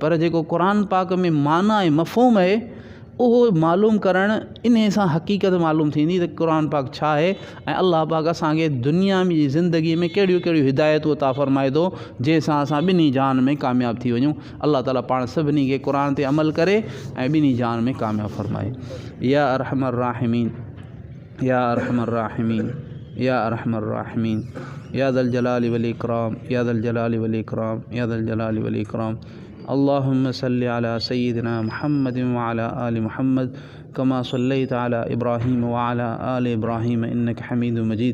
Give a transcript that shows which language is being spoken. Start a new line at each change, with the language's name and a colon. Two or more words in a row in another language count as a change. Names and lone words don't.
Sindhi: पर जेको क़ुरान पाक में माना ऐं मफ़हूम आहे उहो मालूम करणु, इन सां हक़ीक़त मालूम थींदी त क़ुरान पाक छा आहे ऐं अल्लाह पाक असांखे दुनिया जी ज़िंदगीअ में कहिड़ियूं कहिड़ियूं हिदायतूं अता फ़रमाए थो जंहिंसां असां ॿिन्ही जान में कामयाबु थी वञूं। अल्लाह ताला पाण सभिनी खे क़ुरान ते अमल करे ऐं ॿिन्ही जान में कामयाबु फ़रमाए।
Arabic: يا أرحم الراحمين، يا أرحم الراحمين، يا أرحم الراحمين، يا ذا الجلال والإكرام، يا ذا الجلال والإكرام، يا ذا الجلال والإكرام. اللهم صل على سيدنا محمد وعلى آل محمد كما صليت على إبراهيم وعلى آل إبراهيم إنك حميد مجيد.